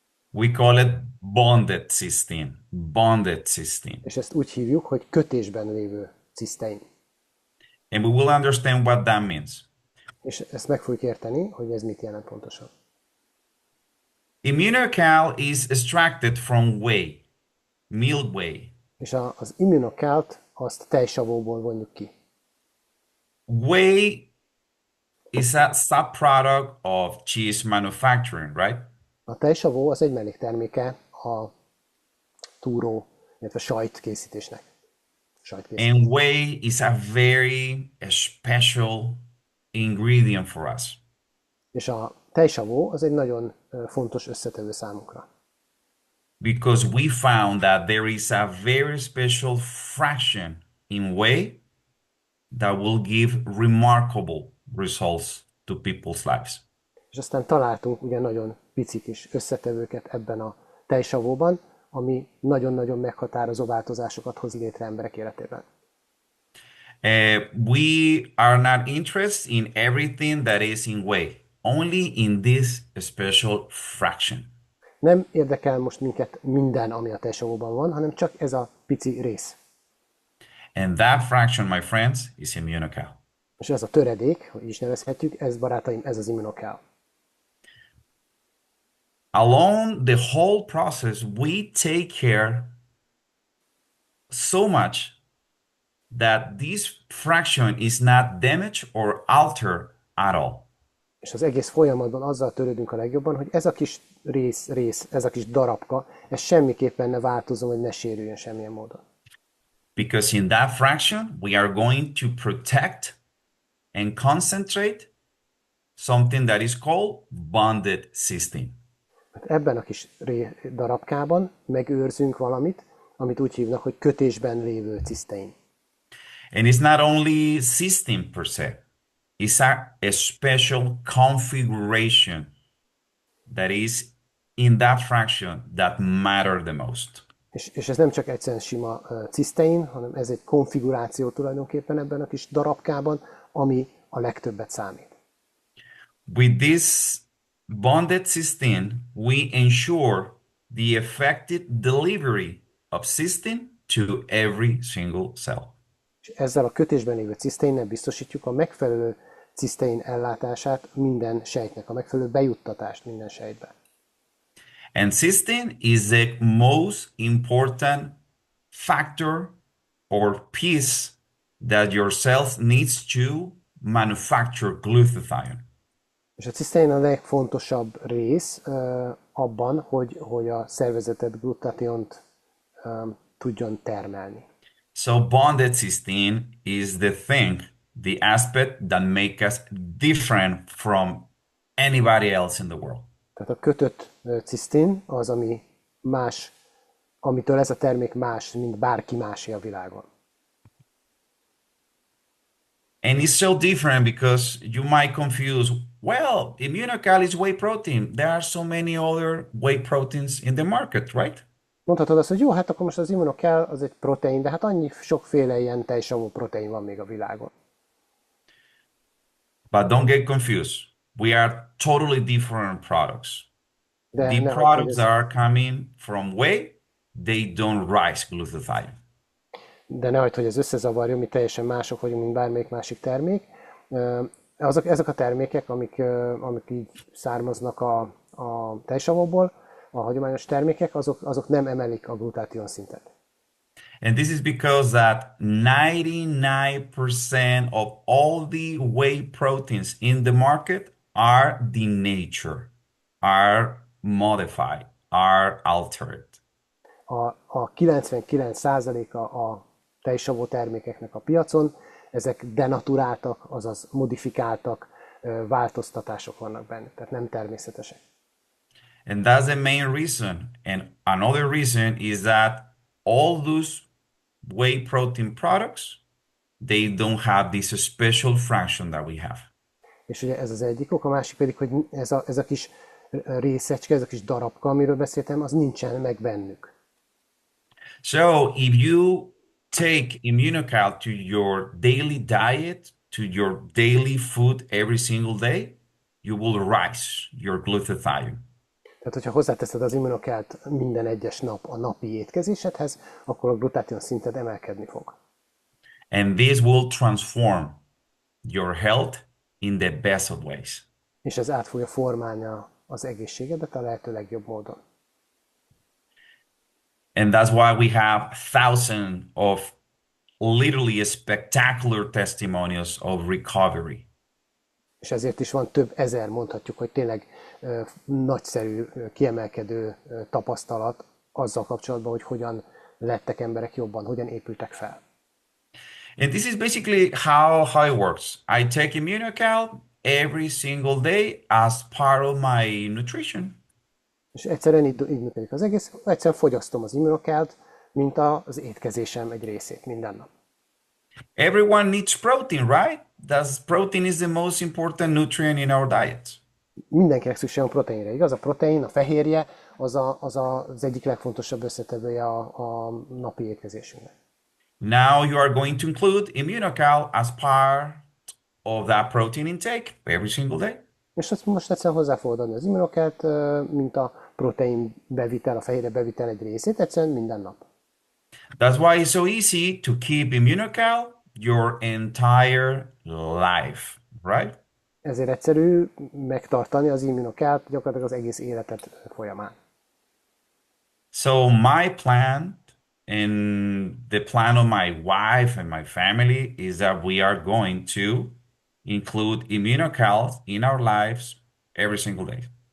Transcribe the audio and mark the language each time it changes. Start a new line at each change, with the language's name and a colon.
English: We call it bonded cysteine. Bonded cysteine.
Hungarian: És ezt úgy hívjuk, hogy kötésben lévő cisztein.
English: And we will understand what that means.
Hungarian: És ezt meg fogjuk érteni, hogy ez mit jelent pontosan.
English: Immunocal is extracted from whey, milk whey.
Hungarian: És az Immunocalt azt tejsavóból vonjuk ki.
English: Whey is a subproduct of cheese manufacturing, right?
Hungarian: A tejsavó az egy mellékterméke a túró, illetve sajtkészítésnek.
English: And whey is a very special ingredient for us.
Hungarian: És a tejsavó az egy nagyon fontos összetevő számunkra.
English: Because we found that there is a very special fraction in whey that will give remarkable results to people's lives.
Hungarian: És aztán találtunk ugye nagyon pici kis összetevőket ebben a tejsavóban, ami nagyon-nagyon meghatározó változásokat hoz létre emberek életében.
English: We are not interested in everything that is in whey, only in this special fraction.
Hungarian: Nem érdekel most minket minden, ami a tejsavóban van, hanem csak ez a pici rész.
English: And that fraction, my friends, is immunocal.
Hungarian: És ez a töredék, hogy is nevezhetjük, ez barátaim, ez az Immunocal.
English: Along the whole process, we take care so much that this fraction is not damaged or altered at all.
Hungarian: És az egész folyamatban azzal törődünk a legjobban, hogy ez a kis rész, ez a kis darabka, ez semmiképpen ne változzon, vagy ne sérüljön semmilyen módon.
English: Because in that fraction, we are going to protect and concentrate something that is called bonded cysteine.
Hungarian: Hát ebben a kis darabkában megőrzünk valamit, amit úgy hívnak, hogy kötésben lévő cisztein.
English: And it's not only cysteine per se, it's a special configuration that is in that fraction that matter the most.
Hungarian: És ez nem csak egyszerűen sima cisztein, hanem ez egy konfiguráció tulajdonképpen ebben a kis darabkában, ami a legtöbbet számít.
English: With this bonded cysteine, we ensure the effective delivery of cysteine to every single cell.
Hungarian: És ezzel a kötésben lévő ciszteinnel biztosítjuk a megfelelő cisztein ellátását minden sejtnek, a megfelelő bejuttatást minden sejtbe.
English: And cysteine is the most important factor or piece that your cells needs to manufacture glutathione.
Hungarian: És a cisztein a legfontosabb rész abban, hogy a szervezetet glutationt tudjon termelni.
English: So bonded cysteine is the thing, the aspect that makes us different from anybody else in the world.
Hungarian: Tehát a kötött cisztin az, ami más, amitől ez a termék más, mint bárki másé a világon.
English: And it's so different because you might confuse, well, immunocal is whey protein. There are so many other whey proteins in the market, right?
Hungarian: Mondhatod azt, hogy jó, hát akkor most az immunokál az egy protein, de hát annyi sokféle ilyen tejsavú protein van még a világon.
English: But don't get confused. We are totally different products.
Hungarian: De
English: The
Hungarian: ne
English: products that are coming from whey, they don't rise glutathione.
Hungarian: De ne hagyd, hogy ez összezavarjon, mi teljesen mások vagyunk, mint bármelyik másik termék. Ezek a termékek, amik így származnak a tejsavokból, a hagyományos termékek, azok nem emelik a glutátion szintet.
English: And this is because that 99% of all the whey proteins in the market are denatured, are modified, are altered.
Hungarian: A 99%-a a tejsavó termékeknek a piacon, ezek denaturáltak, azaz modifikáltak, változtatások vannak benne, tehát nem természetesek.
English: And that's the main reason. And another reason is that all those whey protein products, they don't have this special fraction that we have.
Hungarian: És ugye ez az egyik ok, a másik pedig, hogy ez a kis részecske, ez a kis darabka, amiről beszéltem, az nincsen meg bennük.
English: So if you take immunocal to your daily diet, to your daily food every single day, you will rise your glutathione.
Hungarian: Tehát, hogyha hozzáteszed az immunokelt minden egyes nap a napi étkezésedhez, akkor a glutátion szinted emelkedni fog.
English: And this will transform your health in the best of ways.
Hungarian: És ez át fogja formálni az egészségedet a lehető legjobb módon.
English: And that's why we have thousands of literally spectacular testimonials of recovery.
Hungarian: És ezért is van több ezer, mondhatjuk, hogy tényleg nagyszerű, kiemelkedő tapasztalat azzal kapcsolatban, hogy hogyan lettek emberek jobban, hogyan épültek fel.
English: And this is basically how it works. I take immunocal every single day as part of my nutrition.
Hungarian: És egyszerűen így működik az egész, egyszerűen fogyasztom az immunokelt, mint az étkezésem egy részét minden nap.
English: Everyone needs protein, right? Protein is the most important nutrient in our diet.
Hungarian: Mindenkinek szükség van proteinre, igaz? A protein, a fehérje, az egyik legfontosabb összetevője a napi étkezésünknek.
English: Now you are going to include immunocal as part of that protein intake every single day.
Hungarian: És azt most egyszerűen hozzá fogod adni az immunokelt, mint a protein bevitel, a fehérje bevitel egy részét, egyszerűen minden nap.
English: That's why it's so easy to keep immunocal your entire life, right?
Hungarian: Ezért egyszerű megtartani az immunokelt gyakorlatilag az egész életed folyamán.
English: So my plan And the plan of my wife and my family is that we are going to include immunocal in our lives every single day.